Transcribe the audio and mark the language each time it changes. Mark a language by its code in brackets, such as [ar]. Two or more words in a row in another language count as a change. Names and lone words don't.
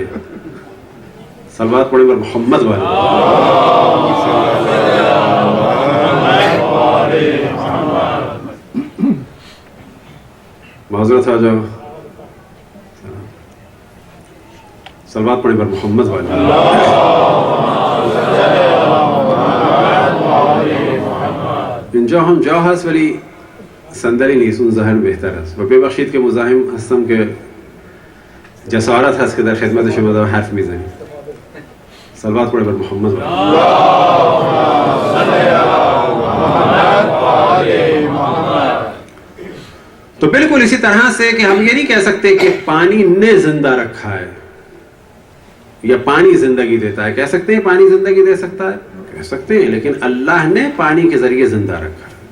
[ur] صلوات پڑھیں پر محمد والے۔ معذرت, آ جاؤ. صلوات پڑھیں پر محمد والے. [fa] اینجا هم جا هست ولی صندلی نیست, اون ظاهر بهتر است. و ببخشید که مزاحم هستم که جسارت هست که در خدمت شما دارم حرف میزنیم. [ur] صلوات پڑھیں پر محمد والے. تو بالکل اسی طرح سے کہ ہم یہ نہیں کہہ سکتے کہ پانی نے زندہ رکھا ہے یا پانی زندگی دیتا ہے. کہہ سکتے ہیں پانی زندگی دے سکتا ہے, کہہ سکتے ہیں, لیکن اللہ نے پانی کے ذریعے زندہ رکھا ہے.